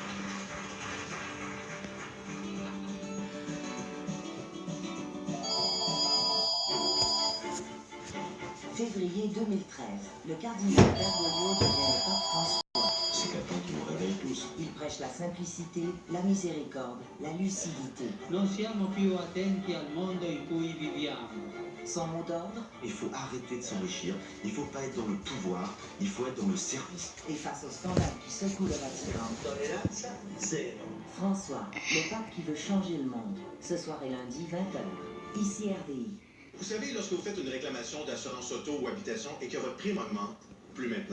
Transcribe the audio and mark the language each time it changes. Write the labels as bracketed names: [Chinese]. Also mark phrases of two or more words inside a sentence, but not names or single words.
[French] Février 2013, le cardinal Bergoglio devient le pape François. C'est quelqu'un qui nous réveille tous. Il prêche la simplicité, la miséricorde, la lucidité. [Italian] Non siamo più attenti al mondo in cui viviamo. [French] Son mot d'ordre? Il faut arrêter de s'enrichir, il ne faut pas être dans le pouvoir, il faut être dans le service. Et face au scandale qui secoue le Vatican, François, le pape qui veut changer le monde. Ce soir et lundi, 20h. Ici RDI. Vous savez, lorsque vous faites une réclamation d'assurance auto ou habitation et que votre prime augmente, plus maintenant.